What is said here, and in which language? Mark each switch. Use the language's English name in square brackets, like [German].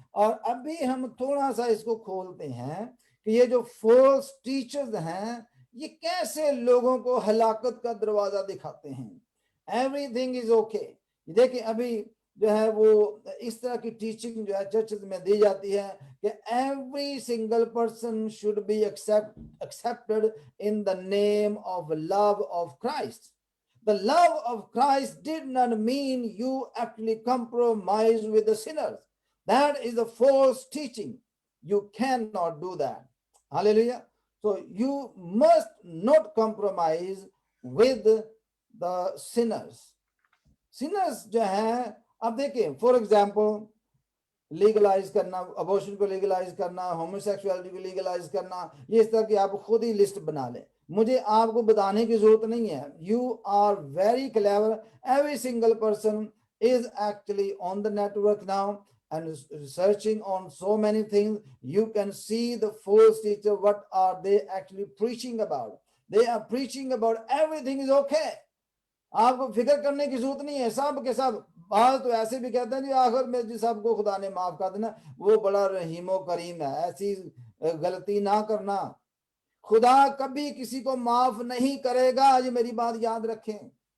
[Hindi] और अभी हम थोड़ा सा इसको खोलते हैं कि ये जो फॉल्स टीचर्स हैं, ये कैसे लोगों को हलाकत का दरवाजा दिखाते हैं। [English] Everything is okay. [Hindi] देखिए अभी जो है वो इस तरह की टीचिंग जो है चर्चेस में दी जाती है कि [English] Every single person should be accepted in the name of love of Christ. The love of Christ did not mean you actually compromise with the sinners. That is a false teaching. You cannot do that. Hallelujah. So you must not compromise with the sinners. [Hindi] Sinners जो है, अब देखिए for example legalise करना, abortion को legalise करना, homosexuality को legalise करना, ये इस तरह की आप खुद ही लिस्ट बना लें, मुझे आपको बताने की जरूरत नहीं है। [English] You are very clever. Every single person is actually on the network now and searching on so many things. You can see the false teacher, what are they actually preaching about. They are preaching about everything is okay. [Hindi] आपको फिक्र करने की जरूरत नहीं है, सब के सब। बात तो ऐसे भी कहते हैं जी आखिर में जिस सबको खुदा ने माफ कर देना, वो बड़ा रहीमो करीम है, ऐसी गलती ना करना। खुदा कभी किसी को माफ नहीं करेगा, ये मेरी बात याद रखें।